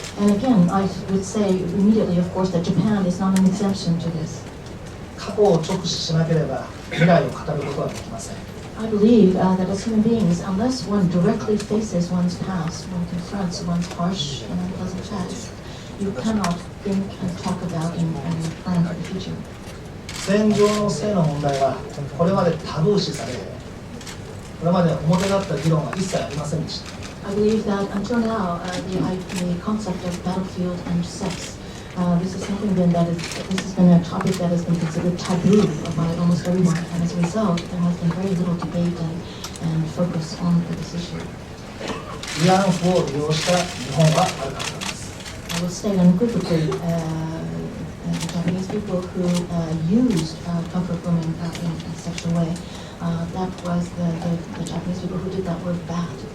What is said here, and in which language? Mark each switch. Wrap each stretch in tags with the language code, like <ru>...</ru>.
<en>And again, I would say immediately, of course, that Japan is not an exception to this.</en> <ja>過去を直視しなければ未来を語ることはできません。</ja> <en>I believe that as human beings, unless one directly faces one's past, one confronts one's harsh and unpleasant past, you cannot think and talk about and plan for the future.</en> <ja>戦場の性の問題はこれまでタブー視され、これまで表立った議論は一切ありませんでした。</ja> <en>I believe that until now, the concept of battlefield and sex, this is something then that this has been a topic that has been considered taboo by almost everyone, and as a result, there has been very little debate and focus on this issue.</en> <ja>慰安婦を利用した日本は悪かったんです。</ja> <en>I will state unequivocally, the Japanese people who used comfort women in a sexual way that was the Japanese people who did that were bad.</en>